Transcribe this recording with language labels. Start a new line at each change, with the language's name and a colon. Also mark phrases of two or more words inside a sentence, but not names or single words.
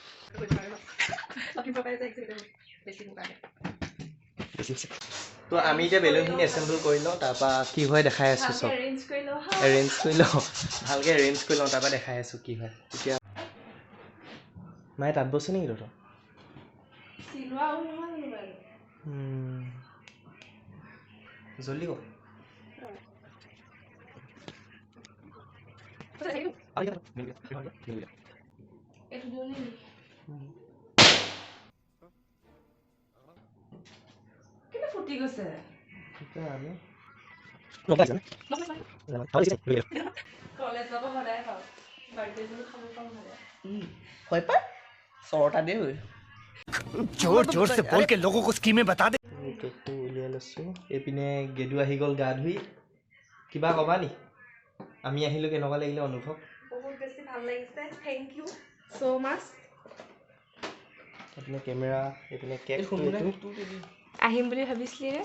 Assamese: তো আমি এতিয়া বেলুনখিনি এছেম্বল কৰি লওঁ তাৰপৰা কি হয় দেখাই আছোঁ চব এৰেঞ্জ কৰি লওঁ ভালকৈ এৰেঞ্জ কৰি লওঁ তাৰপৰা দেখাই আছোঁ কি হয় এতিয়া মায়ে তাত বছে নেকি তহঁতৰ জল্দি ক ফুটি গৈছে
Hindi: जोर जोर से बोल के लोगों को स्कीमें बता दे
Assamese: উলিয়াই লৈছোঁ এইপিনে গেদু আহি গ'ল গা ধুই কিবা ক'বা নি আমি আহিলোঁ কেনেকুৱা লাগিলে অনুভৱ বহুত বেছি ভাল লাগিছে
English: thank you so much
Assamese: এইপিনে কেমেৰা এইপিনে কেক আহিম বুলি ভাবিছিলি ৰে